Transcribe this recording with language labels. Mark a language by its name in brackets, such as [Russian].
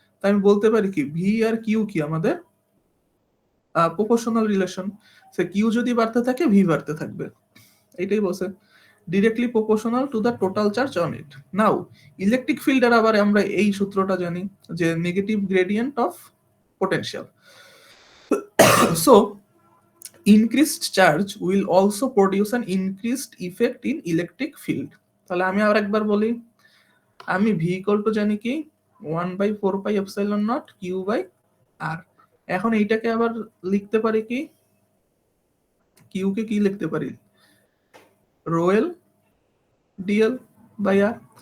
[Bangla] তাই আমি বলতে পারি কি ভি আর কিউ কি আমাদের প্রপোর্শনাল রিলেশন। সে কিউ যদি বাড়তে থাকে ভি বাড়তে থাকবে, এটাই বলছে [English] Directly proportional to the total charge on it. [Bangla] Now electric ফিল্ডের আবার আমরা এই সূত্রটা জানি যে negative gradient of potential. [English] So increased charge will also produce an increased effect in electric field. [Bangla] তাহলে আমি আর একবার বলি, আমি v ইকুয়াল টু জানি কি 1/4πε0 Q/r। এখন এইটাকে আবার লিখতে পারি কি কিউ কে কি লিখতে পারি রোয়েল ডিএল বাই আর।